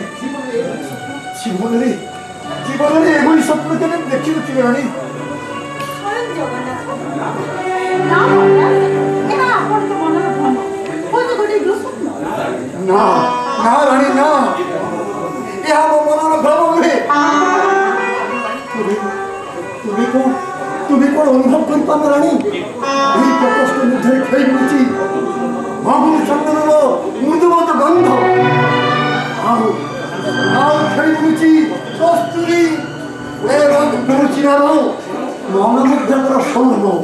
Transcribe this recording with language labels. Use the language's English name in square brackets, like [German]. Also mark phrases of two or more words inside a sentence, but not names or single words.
[Odia] ଜୀବନରେ ଏଭଳି ସ୍ୱପ୍ନ କେବେ ଦେଖିନଥିଲି ରାଣୀ। ସ୍ୱୟଂ ଜଗନ୍ନାଥ ନା ମହାରାଜ, ଏହା ଆପଣଙ୍କ ମନର ଭ୍ରମ। ହୁଏତ ଗୋଟେ ଦୁଃସ୍ୱପ୍ନ। ନା ନା ରାଣୀ ନା, ଏହା ମୋ ମନର ଭ୍ରମ ନୁହେଁ। ତୁମି କୋନ ଅନୁଭବ କରିପାରୁନ ରାଣୀ? ଏହି ପ୍ରକୋଷ୍ଠ ମଧ୍ୟରେ ଖେଳି ବୁଲୁଛି ମହୁର ଚନ୍ଦନର ମୃଦୁମନ୍ଦ ଗନ୍ଧ। ଆଉ ଖେଳି ବୁଲୁଛି କସ୍ତୁରୀ ଏବଂ ଗୁରୁଚିରାର ମନମୁଗ୍ଧକର ସୌରଭ।